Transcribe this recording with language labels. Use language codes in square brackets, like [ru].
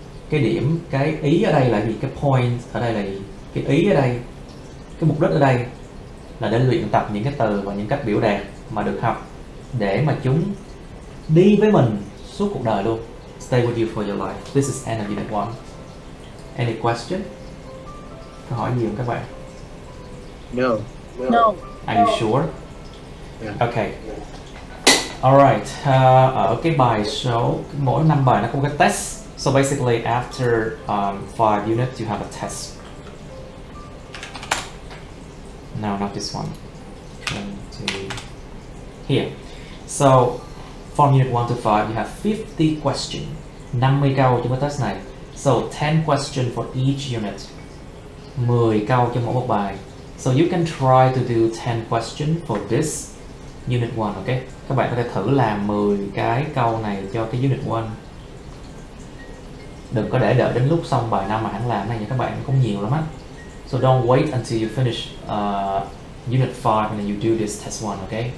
[vi] Cái điểm, cái ý ở đây là gì? Cái point ở đây là gì? Cái ý ở đây, cái mục đích ở đây là để luyện tập những cái từ và những cách biểu đạt mà được học để mà chúng đi với mình suốt cuộc đời luôn. [en] Stay with you for your life. This is end of unit 1. Any question? [vi] Câu hỏi gì không các bạn? [en] No. No. Are you sure? Yeah. Okay. Alright. [vi] Ở cái bài số, mỗi 5 bài nó có một cái test. [en] So basically after 5 units you have a test. No, not this one. 20. Here. So from unit 1 to 5 you have 50 questions. [vi] 50 câu trong cái test này. [en] So 10 questions for each unit. [vi] 10 câu cho mỗi một bài. [en] So you can try to do 10 questions for this Unit 1, okay? [vi] Các bạn có thể thử làm 10 cái câu này cho cái Unit 1. Đừng có để đợi đến lúc xong bài 5 mà hẳn làm này nha các bạn, cũng nhiều lắm á. [en] So don't wait until you finish Unit 5 and then you do this test 1, okay?